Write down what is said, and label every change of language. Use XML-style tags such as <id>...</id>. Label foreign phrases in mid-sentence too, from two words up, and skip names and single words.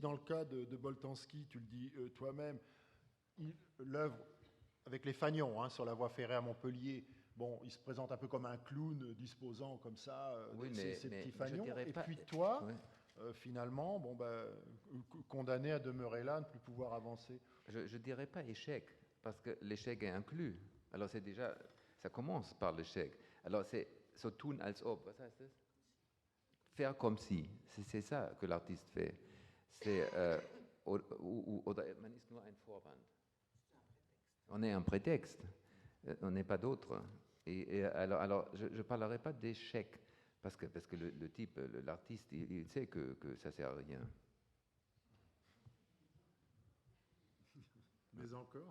<fr>Dans le cas de Boltanski, tu le dis toi-même, l'œuvre avec les fanions sur la voie ferrée à Montpellier, bon, il se présente un peu comme un clown disposant comme ça ces petits fanions. Et puis toi, finalement, condamné à demeurer là, ne plus pouvoir avancer. Je ne dirais pas échec, parce que l'échec est inclus. Alors c'est déjà, ça commence par l'échec. Alors c'est</fr> <de>so tun als ob, was heißt das?</de> <fr>Faire comme si. C'est ça que l'artiste fait.</fr> <de>C'est oder man ist nur ein Vorwand.</de> <fr>On est un prétexte. On n'est pas d'autre. Et alors je ne parlerai pas d'échec, parce que le type, l'artiste, il sait que ça ne sert à rien. Mais encore</fr>